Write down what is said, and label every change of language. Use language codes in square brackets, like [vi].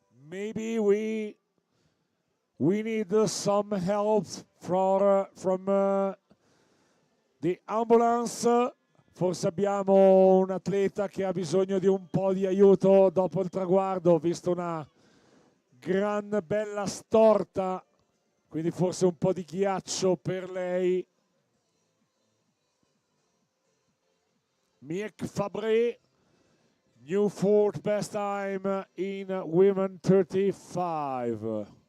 [en] Maybe we need some help from the ambulance. [it] Forse abbiamo un atleta che ha bisogno di un po' di aiuto dopo il traguardo. Ho visto una gran bella storta, quindi forse un po' di ghiaccio per lei. [en] Miek Fabré, new 4th best time in women 35.